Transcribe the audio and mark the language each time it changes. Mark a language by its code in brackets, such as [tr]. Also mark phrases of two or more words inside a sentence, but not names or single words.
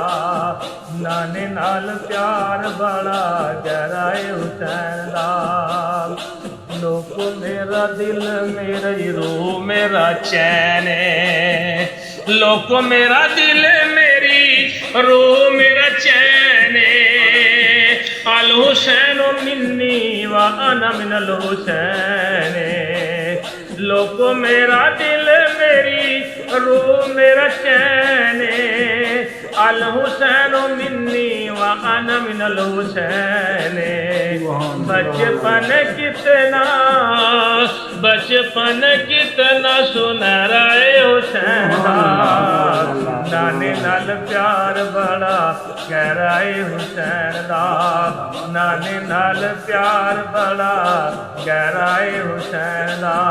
[pa] نانے نال پیار بڑا گہرائے حسین دا. لوکو میرا دل میری روح میرا چین، لوکو میرا دل میری روح میرا چین. [ar] الحسين مني وأنا من الحسين. [pa] لوکو میرا دل میری روح میرا چین, [ar] الحسين مني وأنا من الحسين. [pa] بچپن کتنا، بچپن کتنا سنہرا حسین دا. نانے نال پیار بڑا گہرائے حسین دا، نانے نال پیار بڑا گہرائے حسین دا.